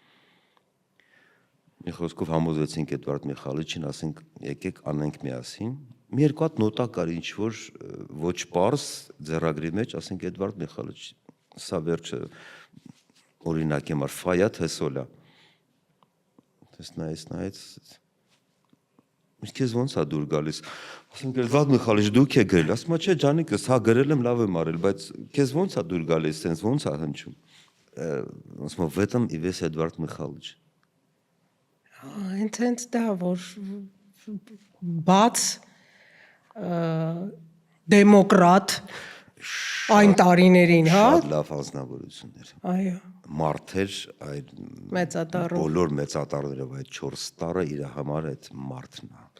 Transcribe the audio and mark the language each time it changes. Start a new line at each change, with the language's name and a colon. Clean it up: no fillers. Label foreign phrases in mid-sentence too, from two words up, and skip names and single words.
Armenian: Մի խոսքով համոզվեցինք Էդվարդ Միխայելովիչին, ասենք եկեք անենք միասին։ Մի երկու հատ նոտա կար ինչ որ ոչ պարզ ձեռագրի մեջ, ասենք Էդվարդ Միխայելովիչ, սա վերջը օրինակ եմ ար ֆայա թե սոլա։ Նայեց։ Իսկ քեզ ոնց է դուր գալիս։ Ասենք Էդվարդ Միխայելովիչ դուք եք գրել, ասում է չէ ջանիկս, հա գրել եմ, լավ եմ արել, բայց քեզ ոնց է դուր գալիս, sense ոնց է հնչում։ Ասում է
Russian: в этом и весь Эдвард Михайлович։
Armenian: Ինտենս դա որ բաց դեմոկրատ այն տարիներին, հա։ Շատ լավ անձնավորություններ։ Այո։ Մարդեր այդ Մեծատառով։ բոլոր մեծատառներով այդ 4 տարը իր համար այդ մարդն է։